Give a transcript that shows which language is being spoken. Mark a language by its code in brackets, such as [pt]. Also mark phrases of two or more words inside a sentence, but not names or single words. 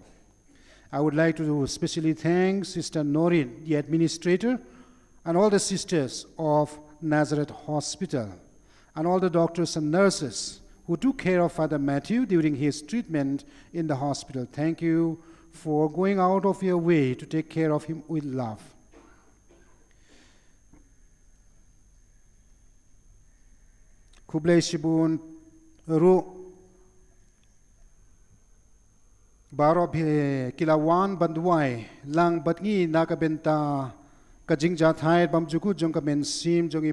[en] I would like to especially thank Sister Noreen, the administrator, and all the sisters of Nazareth Hospital, and all the doctors and nurses who took care of Father Mathew during his treatment in the hospital. Thank you for going out of your way to take care of him with love. [kha] Kublai Shibun Ru Baro Kilawan Banduai Lang Batngi Nakabenta Kajing Jathai Bamjuku Jonkamen Sim Jongi